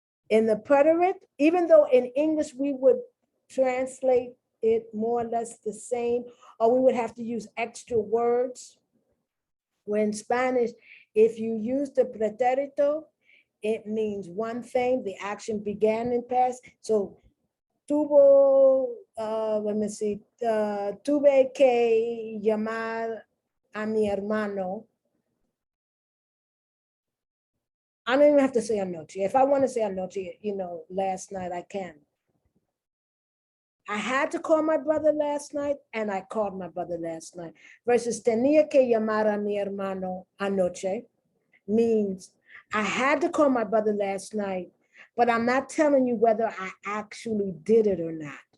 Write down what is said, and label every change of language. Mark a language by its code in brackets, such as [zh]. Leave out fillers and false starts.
[en] In the preterite, even though in English we would translate it more or less the same, or we would have to use extra words. Where in Spanish, if you use the preterito, it means one thing, the action began in past. So [es] tuvo, [en] let me see, [es] tuve que llamar a mi hermano. [en] I don't even have to say anoche. If I want to say anoche, last night I can. I had to call my brother last night, and I called my brother last night. Versus [es] tenía que llamar a mi hermano anoche [en] means I had to call my brother last night, but I'm not telling you whether I actually did it or not.